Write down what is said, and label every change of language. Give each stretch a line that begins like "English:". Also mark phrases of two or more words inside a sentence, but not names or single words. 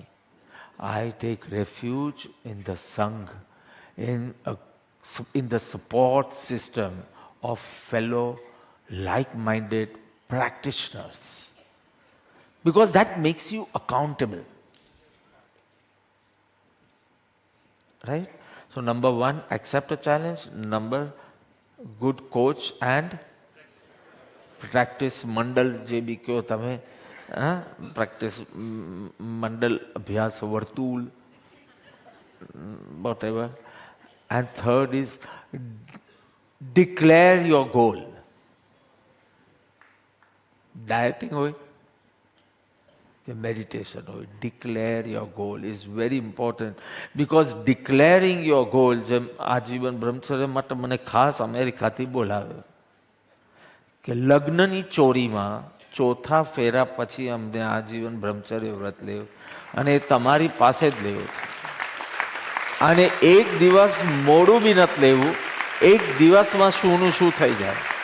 English: I take refuge in the Sangh, in the support system of fellow like-minded practitioners, because that makes you accountable, right? So number one, accept a challenge. Number, good coach and practice mandal,
Gujarati: જે બી કહો તમે, practice mandal, અભ્યાસ વર્તુળ,
English: whatever. And third is declare your goal.
Gujarati: Dieting હોય કે meditation હોય,
English: declare your goal is very important, because declaring your goal,
Gujarati: જેમ આજીવન બ્રહ્મચર્ય માટે મને ખાસ અમેરિકાથી બોલાવ્યો કે લગ્નની ચોરીમાં ચોથા ફેરા પછી અમને આજીવન બ્રહ્મચર્ય વ્રત લેવું, અને એ તમારી પાસે જ લેવું છે, અને એક દિવસ મોડું બી નથી લેવું, એક દિવસમાં શુંનું શું થઈ જાય.